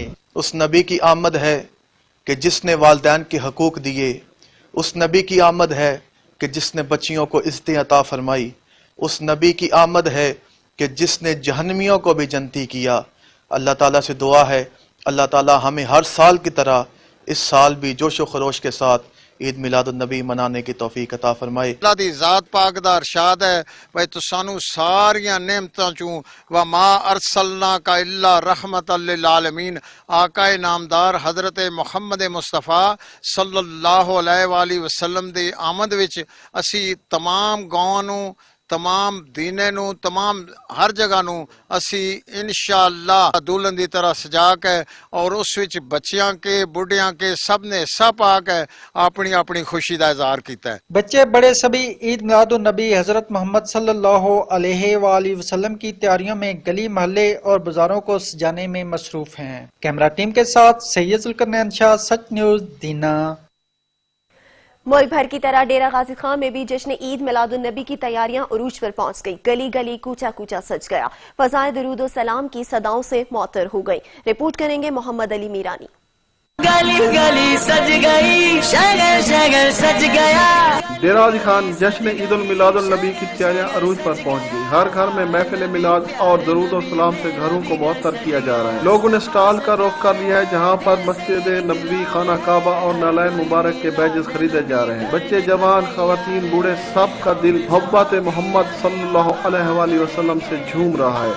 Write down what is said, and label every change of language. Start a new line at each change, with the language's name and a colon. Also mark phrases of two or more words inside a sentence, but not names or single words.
Urdu: اس نبی کی آمد ہے کہ جس نے والدین کے حقوق دیے، اس نبی کی آمد ہے کہ جس نے بچیوں کو عزتیں عطا فرمائیں، اس نبی کی آمد ہے کہ جس نے جہنمیوں کو بھی جنتی کیا. اللہ تعالیٰ سے دعا ہے، اللہ تعالیٰ ہمیں ہر سال کی طرح اس سال بھی جوش و خروش کے ساتھ عید میلاد النبی منانے کی توفیق عطا فرمائے.
Punjabi: اللہ دی ذات پاک دا ارشاد ہے بھائی تسانوں ساریاں نعمتاں چوں
Arabic: وما أرسلناك إلا رحمة للعالمين,
Punjabi: آقائے نامدار حضرت محمد مصطفیٰ
Arabic: صلى الله عليه وسلم
Punjabi: دی آمد وچ اسی تمام گاواں نوں، تمام دینے نوں، تمام ہر جگہ نوں اسی انشاءاللہ دلہن دی طرح سجا کے اور اس وچ بچیاں کے، بڈھیاں کے سب نے حصہ پا کے اپنی اپنی خوشی دا اظہار کیتا ہے.
Urdu: بچے بڑے سبھی عید میلاد النبی حضرت محمد
Arabic: صلى الله عليه وسلم
Urdu: کی تیاریوں میں گلی محلے اور بازاروں کو سجانے میں مصروف ہیں.
English: camera team
Urdu: کے ساتھ سید ذوالقرنین شاہ، سچ نیوز، دینہ. ملک بھر کی طرح ڈیرہ غازی خان میں بھی جشن عید میلاد النبی کی تیاریاں عروج پر پہنچ گئی. گلی گلی، کوچہ کوچہ سج گیا. فضائے درود و سلام کی صداؤں سے معطر ہو گئی. رپورٹ کریں گے محمد علی میرانی. گلی گلی سج گئی، شہر شہر سج گیا. ڈیرہ غازی خان جشن عید المیلاد النبی کی تیاریاں عروج پر پہنچ گئی. ہر گھر میں محفل میلاد اور درود اور سلام سے گھروں کو معطر کیا جا رہا ہے. لوگوں نے اسٹال کا رخ کر لیا ہے، جہاں پر مسجد نبوی، خانہ کعبہ اور نعلین مبارک کے بیجز خریدے جا رہے ہیں. بچے، جوان، خواتین، بوڑھے، سب کا دل محبت محمد
Arabic: صلى الله عليه وسلم
Urdu: سے جھوم رہا ہے.